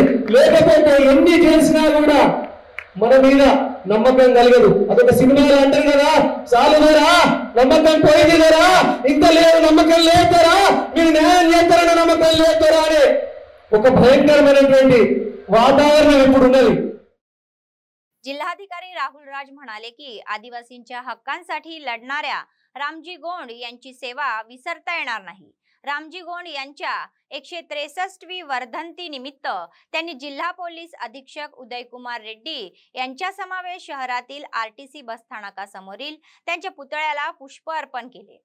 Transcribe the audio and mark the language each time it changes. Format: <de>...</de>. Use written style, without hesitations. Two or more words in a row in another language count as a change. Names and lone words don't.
<te>లేకపోతే ఎన్ని చేసినా కూడా మన మీద నమ్మకం కలగదు. అదొక సినిమాలో అంటారు కదా, చాలుదరా నమ్మకం పోయిందిదరా, ఇంకా లేదు నమ్మకం లేదరా, మీరు న్యాయం చేస్తారన్న నమ్మకం లేదరా అనే ఒక భయంకరమైనటువంటి వాతావరణం ఇప్పుడు ఉన్నది.</te> <mr>जिल्हाधिकारी राहुल राज म्हणाले की आदिवासींच्या हक्कांसाठी लढणाऱ्या रामजी गोंड यांची सेवा विसरता येणार नाही। रामजी गोंड यांच्या 163वी वर्धंती निमित्त त्यांनी जिल्हा पोलीस अधीक्षक उदयकुमार रेड्डी यांच्या समावेश शहरातील आरटीसी बसस्थानकासमोरील त्यांच्या पुतळ्याला पुष्प अर्पण केले।</mr>